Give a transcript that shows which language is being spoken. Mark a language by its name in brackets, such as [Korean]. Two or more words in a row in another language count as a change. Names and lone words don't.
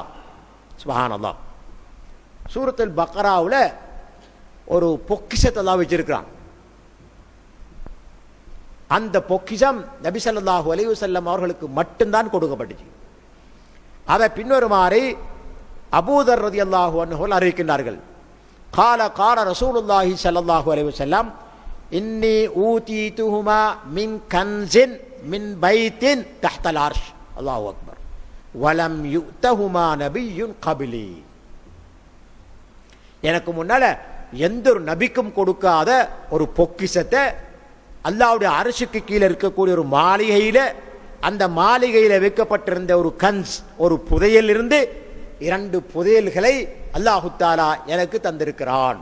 [Tamil] சுப்ஹானல்லாஹ், சூரத்துல் பக்ராவுல ஒரு பொக்கிஷத்தை எல்லாம் வச்சிருக்கிறான். அந்த பொக்கிஷம் நபி [Arabic] صلى الله عليه وسلم [Tamil] அவர்களுக்கு மட்டும்தான் கொடுக்கப்பட்டுச்சு. அதை பின்வருமாறு அபூதர் [Arabic] رضي الله عنه [Tamil] அறிவிக்கின்றார்கள். [Arabic] قال قال رسول الله صلى الله عليه وسلم إني أوتيتهما من كنز من بيت تحت العرش الله أكبر ولم يؤتهما نبي قبلي. [Tamil] எனக்கு முன்னால எந்த ஒரு நபிக்கும் கொடுக்காத ஒரு பொக்கிஷத்தை அல்லாஹ்வுடைய அர்ஷுக்கு கீழே இருக்கக்கூடிய ஒரு மாளிகையில, அந்த மாளிகையில வைக்கப்பட்டிருந்த ஒரு கன்ஸ், ஒரு புதையல் இருந்து 2 புதையல்களை [Arabic] الله تعالى [Tamil] எனக்கு தந்திருக்கிறான்.